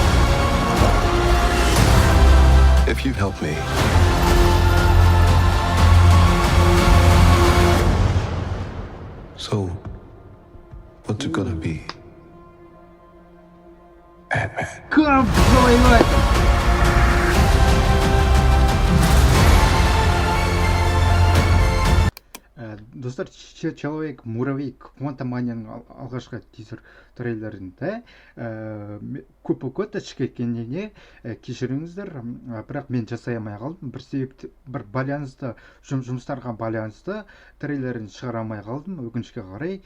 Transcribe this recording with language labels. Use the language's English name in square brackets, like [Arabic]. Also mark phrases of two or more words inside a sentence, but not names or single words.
[English] If you help me, so what's it gonna be? Ant-Man. [Kazakh] Достар, [Russian] человек муравей [Kazakh] Квантуманияның алғашқы тизер трейлерінде көп ішкі екеніне кешіріңіздер, бірақ мен жасай алмай қалдым. Бір себепті, бір байланысты, жұмыстарға байланысты трейлерін шығара алмай қалдым, өкінішке қарай.